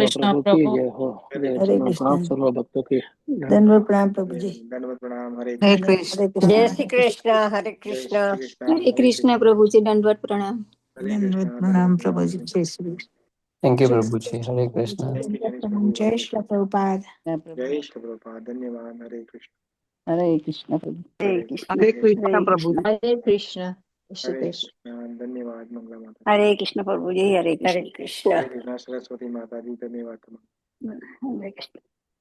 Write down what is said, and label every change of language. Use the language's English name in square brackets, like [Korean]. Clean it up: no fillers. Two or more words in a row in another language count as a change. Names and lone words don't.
[Gujarati] કૃષ્ણ કૃષ્ણ પ્રભુ. હરે કૃષ્ણ. ધન્યવાદ પ્રણામ પ્રભુજી. દંડવત પ્રણામ. હરે હરે કૃષ્ણ. કૃષ્ણ. જય શ્રી કૃષ્ણ. હરે જય કૃષ્ણ. શ્રી કૃષ્ણ. હરે કૃષ્ણ પ્રભુજી, દંડવત પ્રણામ. હરે ધન્યવાદ કૃષ્ણ. પ્રણામ દંડવત પ્રણામ. પ્રભુજી. જય શ્રી કૃષ્ણ. [English] thank you [Gujarati] પ્રભુજી. હરે કૃષ્ણ. [English] Thank you, Janice [Gujarati] પ્રણામ. Prabhu. જય Hare શ્રી Krishna. પ્રભુપાદ. જય શ્રી પ્રભુપાદ. ધન્યવાદ. હરે કૃષ્ણ. હરે કૃષ્ણ પ્રભુ. હરે કૃષ્ણ. હરે કૃષ્ણ પ્રભુ. હરે કૃષ્ણ. હરે કૃષ્ણ. ધન્યવાદ. મંગલા માતા. હરે કૃષ્ણ પ્રભુજી. હરે કૃષ્ણ. હરે કૃષ્ણ. સરસ્વતી માતાજી ધન્યવાદ. હરે કૃષ્ણ.